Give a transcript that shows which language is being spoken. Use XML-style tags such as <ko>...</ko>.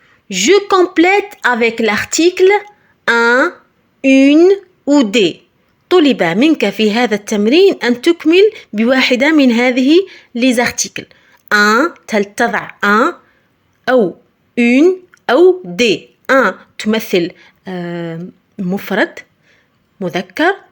<fr>Je complète avec l'article un, une ou des.</fr> <ar>طلب منك في هذا التمرين أن تكمل بواحدة من هذه</ar> <fr>les articles.</fr> <ar>un تضع un أو une أو des. un تمثل مفرد مذكر.</ar>